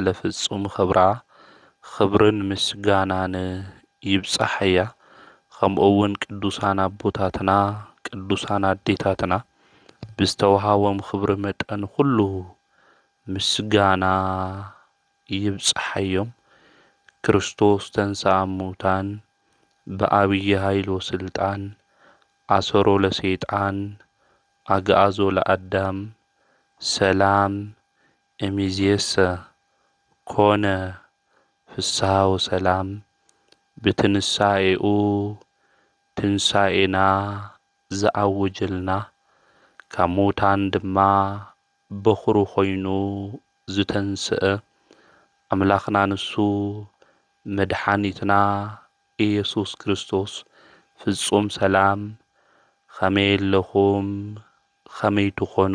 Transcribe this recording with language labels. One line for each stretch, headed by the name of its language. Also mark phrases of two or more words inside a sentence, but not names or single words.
Tigrinya: ፍጹም ክብራ ክብርን ምስጋናን ይብጻሕያ። ከምኡውን ቅዱሳን አቦታትና ቅዱሳን አዴታትና ብዝተወሃቦም ክብሪ መጠን ኩሉ ምስጋና ይብጽሐዮም።
Geez: ክርስቶስ ተንሥአ እሙታን በአብይ ኃይል ወስልጣን አሰሮ ለሰይጣን አግዓዞ ለአዳም ሰላም እሚዝየሰ ኮነ ፍስሐ ወሰላም። ብትንሣኤኡ
Tigrinya: ትንሣኤና ዘአውጀልና ካብ ሙታን ድማ በኹሩ ኾይኑ ዝተንስአ አምላኽና ንሱ መድኃኒትና ኢየሱስ ክርስቶስ ፍጹም ሰላም ኸመይ ኣለኹም ኸመይ ትኾኑ?